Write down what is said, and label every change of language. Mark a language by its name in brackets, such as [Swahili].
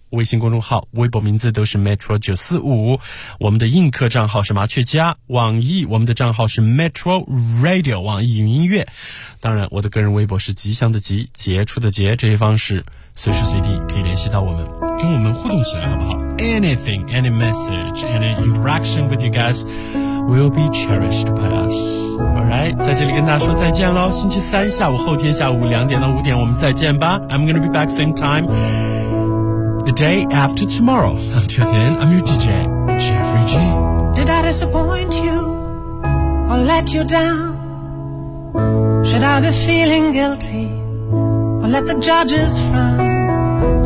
[Chinese] 微信公众号微博名字都是 Metro 945，我们的映客账号是麻雀家，网易我们的账号是 Metro Radio 网易云音乐，当然我的个人微博是吉祥的吉，杰出的杰，这些方式随时随地可以联系到我们，跟我们互动起来好不好？ [English] Anything, any message, any interaction with you guys will be cherished by us. [Chinese] Alright, 在这里跟大家说再见咯，星期三下午，后天下午两点到五点我们再见吧。 [English] I'm gonna be back same timeThe day after tomorrow. Until then, I'm your DJ, Jeffrey G. Did I disappoint you or let you down? Should I be feeling guilty or let the judges frown?